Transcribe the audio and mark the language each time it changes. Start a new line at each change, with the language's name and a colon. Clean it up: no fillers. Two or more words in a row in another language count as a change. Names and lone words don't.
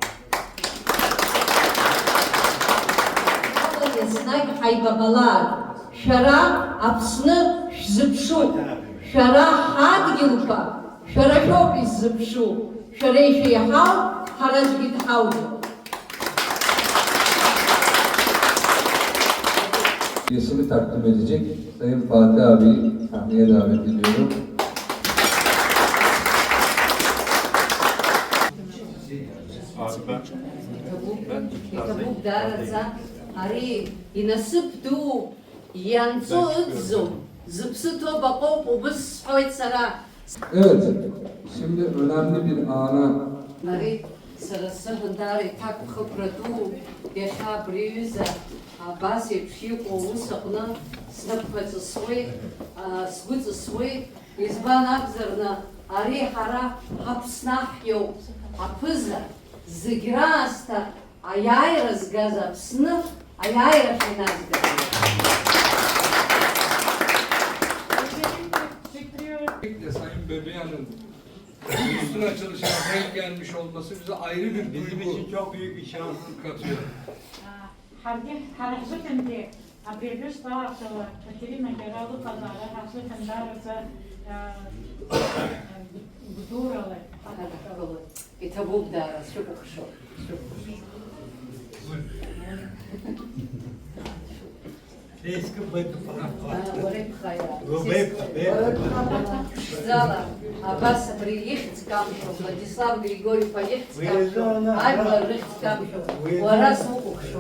Abkhazian: Еснагь ҳаибабалааит, шәара Аԥсны шәзыԥшуп, шәара ҳадгьылқәа, шәара шәоуп иззыԥшу, шәара ишәеиҳау, ҳара аӡәгьы дҳауӡом.
Turkish: Üyesini takdim edecek Sayın Fatih abi sahneye davet ediyorum.
Abkhazian: Иҭабуп даара ари инасыԥ ду ианҵо ыӡӡом, зыԥсы ҭоу баҟоуп, убыс сҳәоит сара.
Turkish: Evet, şimdi önemli bir ana
Abkhazian: Ари сара сыҳәан даара иҭакәхыԥра ду, иахьа абри аҩыза абас еиԥш иҟоу аус аҟны снапқәа ҵысуеит, сгәы ҵысуеит, избан акәзарны ари ҳара ҳаԥсны ҳиоуп, аԥыза зегь раасҭа аиааира згаз Аԥсны аиааира ҳаиназгаз.
Turkish: Sayın Bebeyan'ın üstün açılışına denk gelmiş olması bize ayrı bir duygu. Bizim için çok büyük bir şans katıyor. Харахзыкан де абребюс тарафтала Катерина Гералу Казара харахзыкан дараца гдуралы.
Abkhazian: иҭабуп даара, сшәыкәыхшоуп. Ԥшӡала, абас абри ихьӡ камшәо, Владислав Григорьев ихьӡ камшәо, ажәлар рыхьӡ камшәо, уара сукәыхшоуп.